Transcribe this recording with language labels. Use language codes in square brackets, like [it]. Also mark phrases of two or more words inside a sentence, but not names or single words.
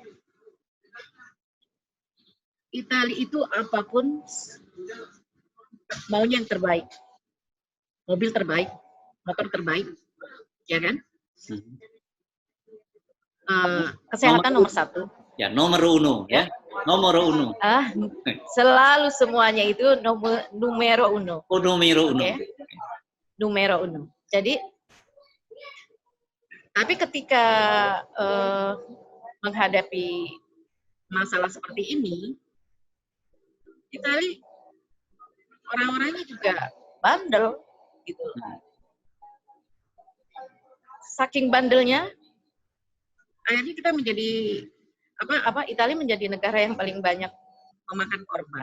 [id] Italia itu apapun maunya yang terbaik, mobil terbaik, motor terbaik, ya kan? Kesehatan nomor satu. Ya, nomor uno, ya. Nomor uno. Selalu semuanya itu [it] numero uno. Oh, numero uno. Okay? Numero uno. [id] Jadi, tapi ketika menghadapi masalah seperti ini, Italia orang-orangnya juga bandel gitu. Saking bandelnya, akhirnya kita menjadi Italia menjadi negara yang paling banyak memakan korban.